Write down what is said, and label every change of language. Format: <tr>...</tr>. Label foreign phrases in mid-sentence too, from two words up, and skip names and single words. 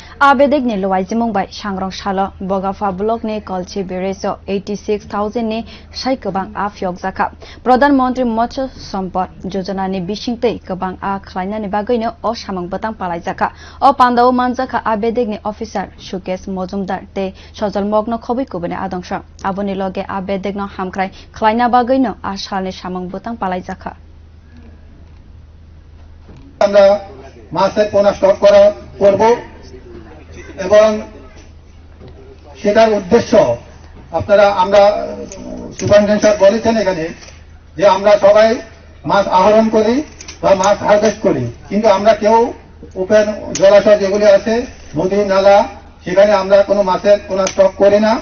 <trp>bedek ni luajimung bai sangrong salo bogafa block ni kolchi bereso 86,000 ni sai kwbang a fyok jaka pradhan mantri matsya sampad yojana ni bisingtei kwbang a khlaina ni bagui o samung bwtang palaijakha o pandao manjaka bedek ni officer sukesh mojumdar te sojal mogno khobui kubani adongsa aboni loge bedek no hamkrai khlaina bagui a salni samung bwtang palaijakha</trp> <bn>আমরা মাছের পোনা স্টক করা করব এবং সেটার উদ্দেশ্য আপনারা আমরা সুপারিনটেন্ডেন্ট স্যার বলেছেন এখানে যে আমরা সবাই মাছ আহরণ করি বা মাছ হারভেস্ট করি, কিন্তু আমরা কেউ ওপেন জলাশয় যেগুলি আছে নদী নালা সেখানে আমরা কোনো মাছের পোনা স্টক করি না।</bn>